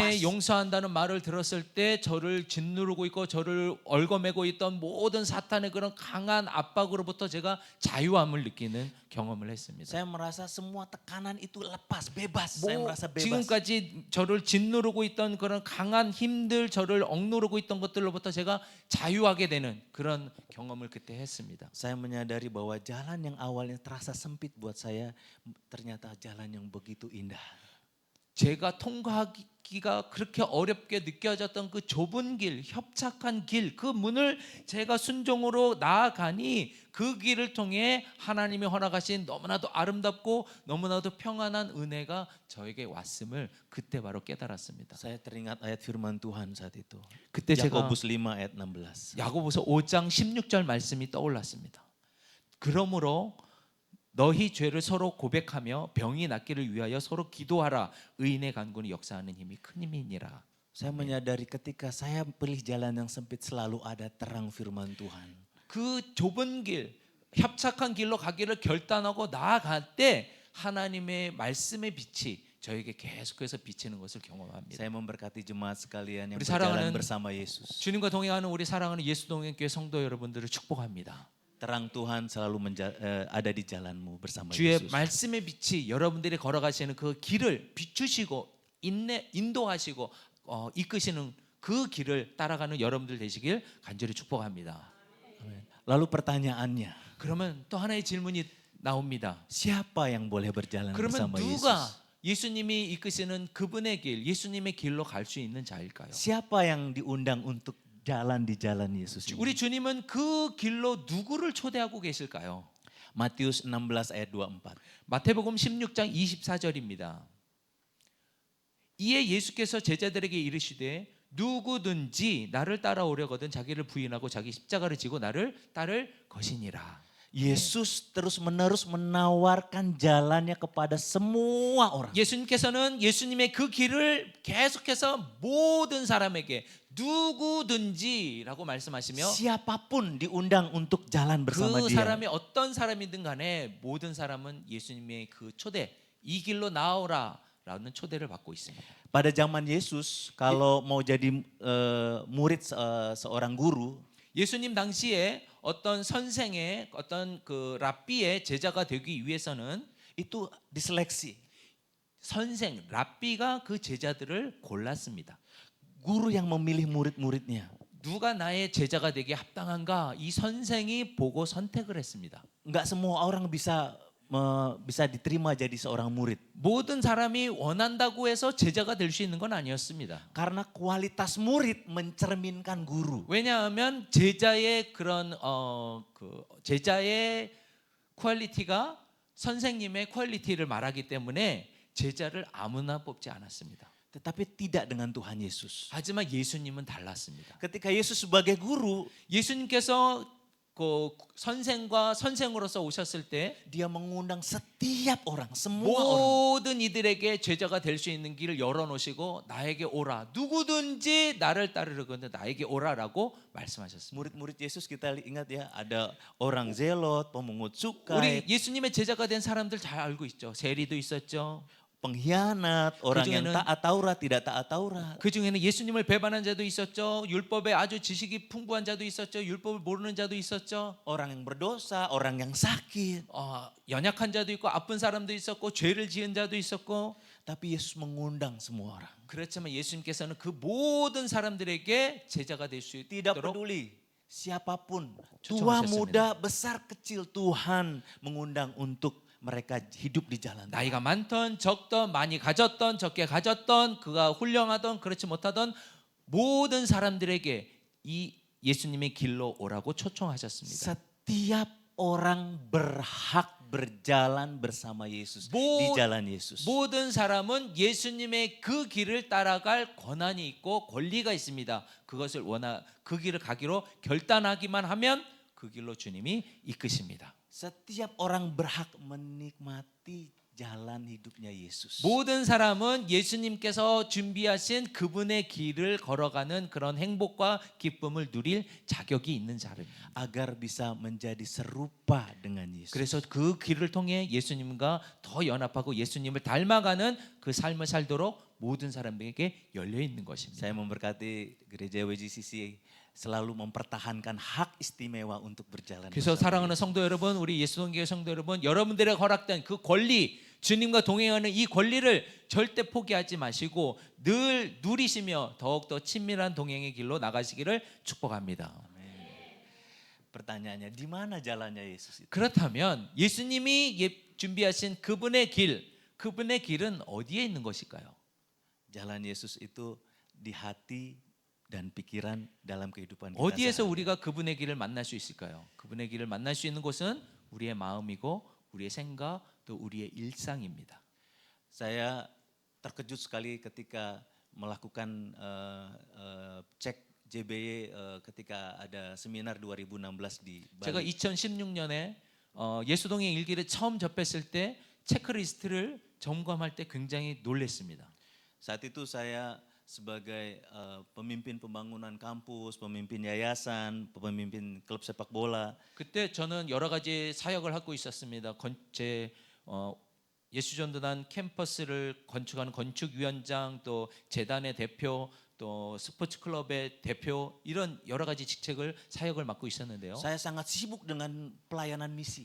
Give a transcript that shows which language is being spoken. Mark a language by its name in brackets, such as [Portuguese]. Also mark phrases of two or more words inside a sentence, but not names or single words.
[Indonesian] lepas. [Korean] 용서한다는 말을 들었을 때 저를 짓누르고 있고 저를 얽어매고 있던 모든 사탄의 그런 강한 압박으로부터 제가 자유함을 느끼는 경험을 했습니다. [Indonesian] Saya merasa semua tekanan itu lepas, bebas. Saya merasa bebas. [Korean] 지금까지 저를 짓누르고 있던 그런 강한 힘들, 저를 억누르고 있던 것들로부터 제가 자유하게 되는 그런 경험을 그때 했습니다. [Indonesian] Saya menyadari bahwa jalan yang awalnya terasa sempit buat saya ternyata jalan yang begitu indah. [Korean] 제가 통과하기가 그렇게 어렵게 느껴졌던 그 좁은 길, 협착한 길, 그 문을 제가 순종으로 나아가니 그 길을 통해 하나님이 허락하신 너무나도 아름답고 너무나도 평안한 은혜가 저에게 왔음을 그때 바로 깨달았습니다. [Indonesian] Saya teringat ayat firman Tuhan saat itu. [Korean] 그때 제가 [Indonesian] Yakobus 5 ayat 16. [Korean] 야고보서 5장 16절 말씀이 떠올랐습니다. 그러므로 너희 죄를 서로 고백하며 병이 낫기를 위하여 서로 기도하라. 의인의 간구는 역사하는 힘이 큰 힘이니라. [Indonesian] Saya menyadari ketika saya pilih jalan yang sempit selalu ada terang firman Tuhan. [Korean] 그 좁은 길, 협착한 길로 가기를 결단하고 나아갈 때 하나님의 말씀의 빛이 저에게 계속해서 비치는 것을 경험합니다. [Indonesian] Saya memberkati jemaat sekalian yang [Korean] 우리 [Indonesian] berjalan [Korean] 사랑하는 [Indonesian] bersama Yesus. [Korean] 주님과 동행하는 우리 사랑하는 예수 동행교회 성도 여러분들을 축복합니다. [Indonesian] Terang Tuhan selalu ada di jalanmu bersama [Korean] 주의 [Indonesian] Yesus. [Korean] 말씀의 빛이 여러분들이 걸어가시는 그 길을 비추시고 인도하시고 이끄시는 그 길을 따라가는 여러분들 되시길 간절히 축복합니다. [Indonesian] Lalu pertanyaannya, [Korean] 그러면 또 하나의 질문이 나옵니다. [Indonesian] siapa yang boleh berjalan [Korean] 그러면 [Indonesian] bersama [Korean] 누가 [Indonesian] Yesus? [Korean] 예수님이 이끄시는 그분의 길, 예수님의 길로 갈 수 있는 자일까요? [Indonesian] Siapa yang diundang untuk jalan di jalan Yesus ini? [Korean] 우리 주님은 그 길로 누구를 초대하고 계실까요? [Indonesian] Matius 16 ayat 24. [Korean] 마태복음 16장 24절입니다. 이에 예수께서 제자들에게 이르시되 누구든지 나를 따라오려거든 자기를 부인하고 자기 십자가를 지고 나를 따를 것이니라. [Indonesian] Yesus terus-menerus menawarkan jalannya kepada semua orang. [Korean] 예수님께서는 예수님의 그 길을 계속해서 모든 사람에게 누구든지라고 말씀하시며 [Indonesian] Siapapun diundang untuk jalan bersama [Korean] 그 [Indonesian] dia. [Korean] 사람이 어떤 사람이든 간에 모든 사람은 예수님의 그 초대, 이 길로 나오라라는 초대를 받고 있습니다. [Indonesian] Pada zaman Yesus, kalau mau jadi murid seorang guru, [Korean] 예수님 당시에 어떤 선생의 어떤 그 랍비의 제자가 되기 위해서는 [Indonesian] itu diseleksi. [Korean] 선생 랍비가 그 제자들을 골랐습니다. [Indonesian] Guru yang memilih murid-muridnya. [Korean] 누가 나의 제자가 되기에 합당한가? 이 선생이 보고 선택을 했습니다. [Indonesian] Enggak semua orang bisa diterima jadi seorang murid. [Korean] 모든 사람이 원한다고 해서 제자가 될 수 있는 건 아니었습니다. [Indonesian] Karena kualitas murid mencerminkan guru. [Korean] 왜냐하면 제자의 그런 제자의 퀄리티가 선생님의 퀄리티를 말하기 때문에 제자를 아무나 뽑지 않았습니다. [Indonesian] Tetapi tidak dengan Tuhan Yesus. [Korean] 하지만 예수님은 달랐습니다. [Indonesian] Ketika Yesus sebagai guru, [Korean] 예수님께서 그 선생과 선생으로서 오셨을 때 [Indonesian] dia mengundang setiap orang, semua orang. [Korean] 모든 이들에게 제자가 될 수 있는 길을 열어놓으시고 나에게 오라. 누구든지 나를 따르려거든 나에게 오라라고 말씀하셨습니다. [Indonesian] Murid-murid Yesus kita ingat ya, ada orang zelot, pemungut [Korean] 우리 [Indonesian] cukai, [Korean] 예수님의 제자가 된 사람들 잘 알고 있죠. 세리도 있었죠. [Indonesian] pengkhianat, orang yang [Korean] 중에는- [Indonesian] taat Taurat, tidak taat Taurat. [Korean] 그 중에는 예수님을 배반한 자도 있었죠. 율법에 아주 지식이 풍부한 자도 있었죠. 율법을 모르는 자도 있었죠. [Indonesian] Orang yang berdosa, orang yang sakit. [Korean] 연약한 자도 있고 아픈 사람도 있었고 죄를 지은 자도 있었고. [Indonesian] Tapi Yesus mengundang semua orang. [Korean] 그렇지만 예수님께서는 그 모든 사람들에게 제자가 될 수 [Indonesian] Tidak [Korean] 있도록 [Indonesian] peduli siapapun, [Korean] 초청하셨습니다. [Indonesian] tua muda, besar kecil, Tuhan mengundang untuk mereka hidup di jalan Tuhan. [Korean] 나이가 많던 적던 많이 가졌던 적게 가졌던 그가 훌륭하던 그렇지 못하던 모든 사람들에게 이 예수님의 길로 오라고 초청하셨습니다. [Indonesian] Setiap orang berhak berjalan bersama Yesus di jalan Yesus. [Korean] 모든 사람은 예수님의 그 길을 따라갈 권한이 있고 권리가 있습니다. 그것을 그 길을 가기로 결단하기만 하면 그 길로 주님이 이끄십니다. [Indonesian] Setiap orang berhak menikmati jalan hidupnya Yesus. [Korean] 모든 사람은 예수님께서 준비하신 그분의 길을 걸어가는 그런 행복과 기쁨을 누릴 자격이 있는 자입니다. [Indonesian] Agar bisa menjadi serupa dengan Yesus. [Korean] 그래서 그 길을 통해 예수님과 더 연합하고 예수님을 닮아가는 그 삶을 살도록 모든 사람에게 열려 있는 것입니다. [Indonesian] Saya memberkati gereja WGCC selalu mempertahankan hak istimewa untuk berjalan [Korean] 그래서 [Indonesian] bersama [Korean] 사랑하는 성도 여러분, 우리 예수동교회 성도 여러분, 여러분들의 허락된 그 권리, 주님과 동행하는 이 권리를 절대 포기하지 마시고 늘 누리시며 더욱더 친밀한 동행의 길로 나가시기를 축복합니다. [Indonesian] Pertanyaannya, di mana jalannya Yesus itu? [Korean] 그렇다면 예수님이 준비하신 그분의 길은 어디에 있는 것일까요? [Indonesian] Jalan Yesus itu di hati dan pikiran dalam kehidupan kita. [Korean] 어디에서 [Indonesian] sehari-hari. [Korean] 우리가 그분의 길을 만날 수 있을까요? 그분의 길을 만날 수 있는 곳은 우리의 마음이고 우리의 생각 또 우리의 일상입니다. [Indonesian] Saya terkejut sekali ketika melakukan cek JBY ketika ada seminar 2016 di [Korean] 제가 [Indonesian] Bali. [Korean] 2016년에 예수동의 일기를 처음 접했을 때 체크리스트를 점검할 때 굉장히 놀랐습니다. [Indonesian] Saat itu saya sebagai pemimpin pembangunan kampus, pemimpin yayasan, pemimpin klub sepak bola. [Korean] 그때 저는 여러 가지 사역을 하고 있었습니다. 예수전도단 캠퍼스를 건축하는 건축위원장, 또 재단의 대표, 또 스포츠 클럽의 대표 이런 여러 가지 직책을 사역을 맡고 있었는데요. [Indonesian] Saya sangat sibuk dengan pelayanan misi,